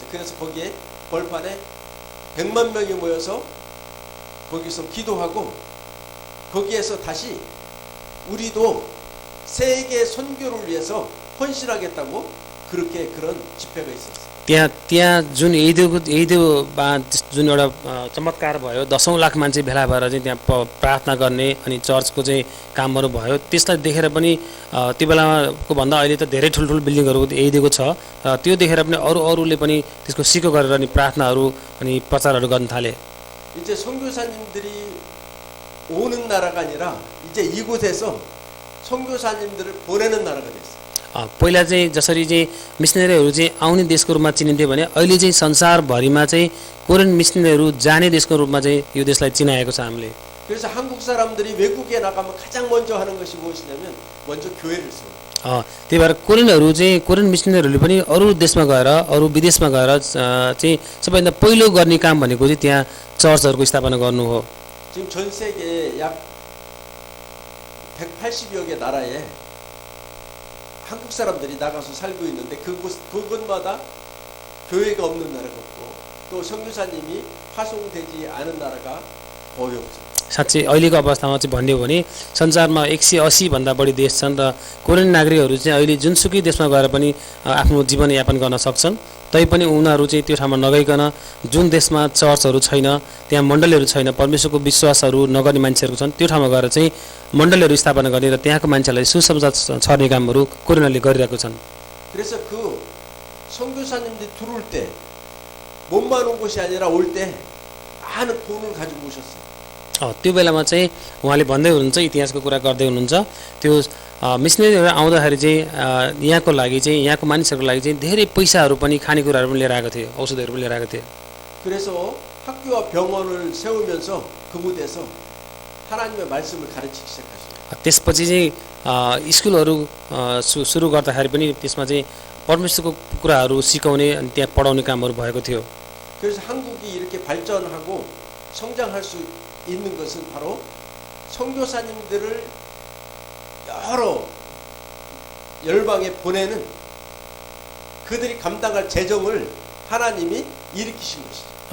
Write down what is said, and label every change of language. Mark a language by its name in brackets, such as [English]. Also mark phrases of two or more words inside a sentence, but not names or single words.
[Korean] 그래서 거기에 벌판에 100만 명이 모여서 거기서 기도하고 거기에서 다시 우리도 세계 선교를 위해서 헌신하겠다고 그렇게 그런 집회가 있었어요. [Nepali] त्यहाँ जुन यहीदेवमा जुन एउटा चमत्कार भयो 10औं लाख मान्छे भेला भएर चाहिँ त्यहाँ प्रार्थना गर्ने अनि चर्चको चाहिँ कामहरू भयो त्यसलाई देखेर पनि त्यो बेलाको भन्दा अहिले त धेरै ठुल्ठुलो बिल्डिङहरू यहीदेवको छ। त्यो देखेर पनि अरूले पनि त्यसको सिको गरेर अनि प्रार्थनाहरू अनि प्रचारहरू गर्न थाले। [Korean] 이제 선교사님들이 오는 나라가 아니라 이제 이곳에서 선교사님들을 보내는 나라가 됐어요. [Nepali] पहिला चाहिँ जसरी चाहिँ मिसनरीहरू चाहिँ आउने देशको रूपमा चिनिन्थे भने अहिले चाहिँ संसारभरिमा चाहिँ कोरियन मिसनरीहरू जाने देशको रूपमा चाहिँ यो देशलाई चिनाएको छ हामीले। [Korean] 그래서 한국 사람들이 외국에 나가면 가장 먼저 하는 것이 무엇이냐면 먼저 교회를 세워요. [Nepali] त्यही भएर कोरियन मिसनरीहरूले पनि अरू देशमा गएर अरू विदेशमा गएर चाहिँ सबैभन्दा पहिलो गर्ने काम भनेको चाहिँ त्यहाँ चर्चहरूको स्थापना गर्नु हो। [Korean] 지금 전 세계에 약 180여 개 나라에 한국 사람들이 나가서 살고 있는데 그곳마다 교회가 없는 나라가 없고 또 선교사님이 파송되지 않은 나라가 거의 없죠. [Nepali] साँच्चै अहिलेको अवस्थामा चाहिँ भन्ने हो भने संसारमा 180 भन्दा बढी देश छन् र कोरियन नागरिकहरू चाहिँ अहिले जुनसुकै देशमा गएर पनि आफ्नो जीवनयापन गर्न सक्छन्। तैपनि उनीहरू चाहिँ त्यो ठाउँमा नगइकन जुन देशमा चर्चहरू छैन त्यहाँ मण्डलीहरू छैन परमेश्वरको विश्वासहरू नगर्ने मान्छेहरू छन् त्यो ठाउँमा गएर चाहिँ मण्डलीहरू स्थापना गर्ने र त्यहाँको मान्छेलाई सुसमाचार छर्ने कामहरू कोरियनले गरिरहेको छन्। [Korean] 그래서 그 선교사님들이 들어올 때 몸만 온 것이 아니라 올 때 많은 돈을 가지고 오셨어요. [Nepali] त्यो बेलामा चाहिँ उहाँले भन्दै हुनुहुन्छ इतिहासको कुरा गर्दै हुनुहुन्छ त्यो मिसनरीहरू आउँदाखेरि चाहिँ यहाँको लागि चाहिँ यहाँको मानिसहरूको लागि चाहिँ धेरै पैसाहरू पनि खानेकुराहरू पनि लिएर आएको थिए औषधहरू पनि लिएर आएको थिए। [Korean] 그래서 학교와 병원을 세우면서 그곳에서 하나님의 말씀을 가르치기 시작하셨어요. [Nepali] त्यसपछि चाहिँ स्कुलहरू सुरु गर्दाखेरि पनि त्यसमा चाहिँ परमेश्वरको कुराहरू सिकाउने अनि त्यहाँ पढाउने कामहरू भएको थियो। [Korean] 그래서 한국이 이렇게 발전하고 성장할 수 있는 것은 바로 선교사님들을 여러 열방에 보내는 그들이 감당할 재정을 하나님이 일으키신 것이죠.